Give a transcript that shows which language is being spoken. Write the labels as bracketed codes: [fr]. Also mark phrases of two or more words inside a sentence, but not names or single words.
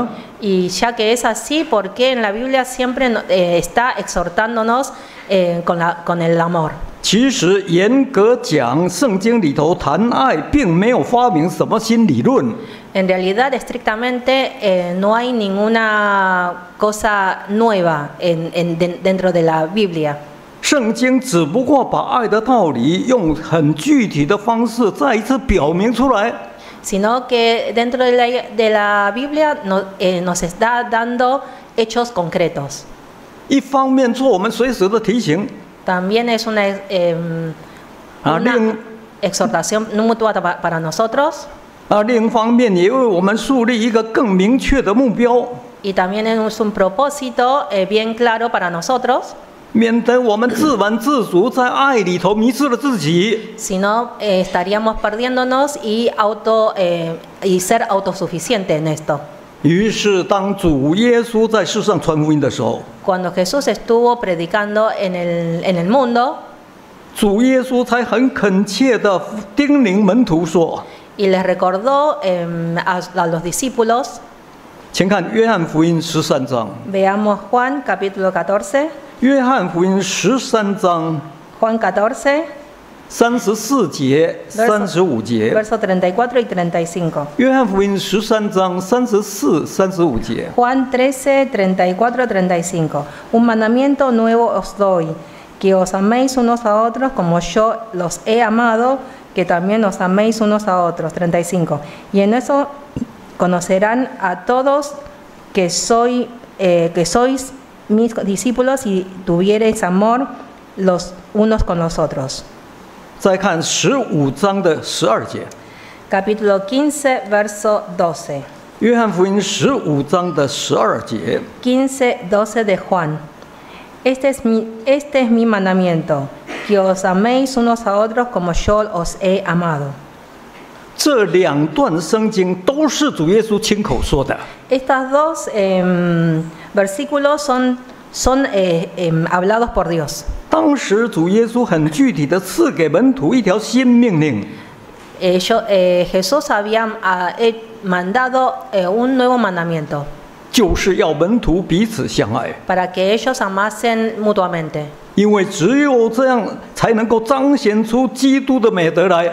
[es] Y ya que es así, ¿por qué en la Biblia siempre está exhortándonos con el amor? [zh] 其实严格讲，圣经里头谈爱，并没有发明什么新理论。 [es] En realidad, estrictamente, no hay ninguna cosa nueva dentro de la Biblia. [zh] 圣经只不过把爱的道理用很具体的方式再一次表明出来。 [es] Sino que dentro de la Biblia nos está dando hechos concretos. [zh] 一方面做我们随时的提醒， [es] También es una exhortación mutua para nosotros. [zh] 另一方面也为我们树立一个更明确的目标， [es] Y también es un propósito bien claro para nosotros. [zh] 免得我们自满自足，在爱里头迷失了自己。 [es] Si no, estaríamos perdiéndonos y ser autosuficiente en esto. [zh] 于是，当主耶稣在世上传福音的时候， [es] Cuando Jesús estuvo predicando en el mundo, [zh] 主耶稣才很恳切地叮咛门徒说 [es] y les recordó a los discípulos, [zh] 请看约翰福音13章， [es] veamos Juan capítulo 14, [zh] 约翰福音13章 [es] Juan 14, [zh] 34节、35节， [es] verso 34 y 35. [zh] 约翰福音13章34、35节。 [es] Juan 13, 34, 35. Un mandamiento nuevo os doy, que os améis unos a otros como yo los he amado, que también os améis unos a otros. 35. Y en eso conocerán a todos que sois mis discípulos si tuviereis amor los unos con los otros. [zh] 再看15章的12节， [es] Capítulo 15, verso 12. [zh] 约翰福音15章的12节， [es] 15, 12 de Juan. Este es mi mandamiento, que os améis unos a otros como yo os he amado. [zh] 这两段圣经都是主耶稣亲口说的。 [es] Estos dos versículos son hablados por Dios. [zh] 当时主耶稣很具体的赐给门徒一条新命令， [es] Jesús había mandado un nuevo mandamiento [zh] 就是要门徒彼此相爱， [es] para que ellos amasen mutuamente. [zh] 因为只有这样才能够彰显出基督的美德来。